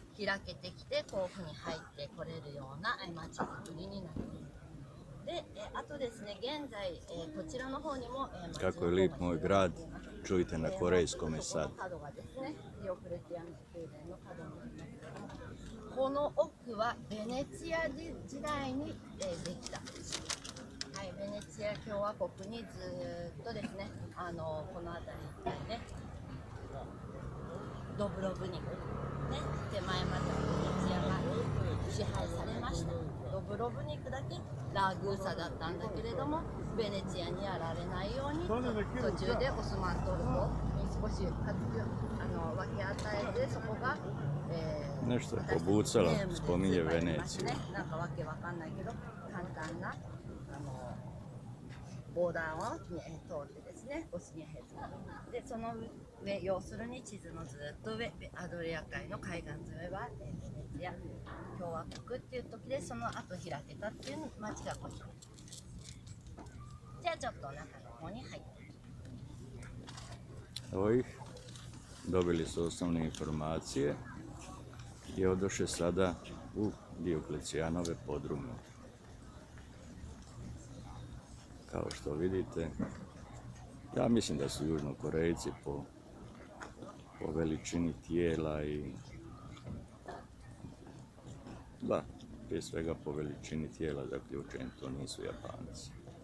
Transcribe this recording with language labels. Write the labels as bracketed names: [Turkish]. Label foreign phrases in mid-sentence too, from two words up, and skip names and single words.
[Japanese] 開けてきてこういうふうに入ってこれるような街づくりになっています。で、あとですね、現在、こちらの方にも、 [Croatian] Kako je lijep moj grad, čujte na korejskome sad. [Japanese] 角がですね、ディオクレティアヌ宮殿の角になりますけれども、この奥はベネチア時代に、できた、はい、ベネチア共和国にずっとですね、この辺り一帯ね、ドブロブニク、ね、手前まではベネチアが支配されました。ドブロブニクだけラグーサだったんだけれども、ベネチアにやられないように途中でオスマントルコに少し分け与えて、そこが、 [Croatian] Nešto je pobucalo, spominje Veneciju. [Japanese] なんかわけわかんないけど簡単なボーダーを、通ってですね、ボスニア・ヘルツェゴビナで、その上、要するに地図のずっと上、アドリア海の海岸沿いはベネチア共和国っていう時で、その後開けたっていう町がこちら。じゃあちょっと中の方に入って。 [Croatian] Evo ih, dobili su osnovne informacije i odoše sada u Dioklecijanove podrume. Kao što vidite, ja mislim da su Južnokorejci po veličini tijela i da, prije svega po veličini tijela zaključujem, to nisu Japanci.